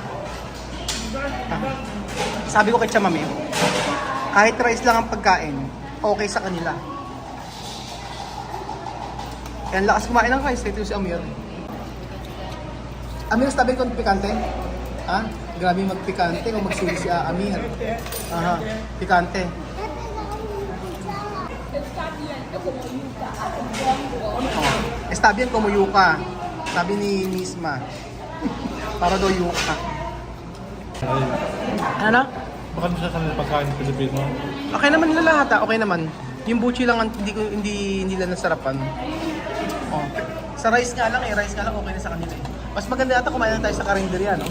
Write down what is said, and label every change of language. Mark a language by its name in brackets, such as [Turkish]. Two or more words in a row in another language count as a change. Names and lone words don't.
[Filipino] Sabi ko kay Chamame, kahit rice lang ang pagkain, okay sa kanila. Kaya ang lakas kumain ng rice, ito si Amir. Amir, sabi ko pikante? Ha? Grabe magpikante o magsili si Amir. Aha, pikante. [Spanish] Está bien como yuca. [Filipino] Sabi ni Misma. Para daw yuca. Ano? Baka sa kanila pagkain ng Pilipino. Okay naman nila lahat okay naman. Yung buchi lang hindi nila nasarapan. Oh. Sa rice nga lang rice nga lang okay na sa kanila eh. Mas maganda yata kumain lang tayo sa karinderya, no?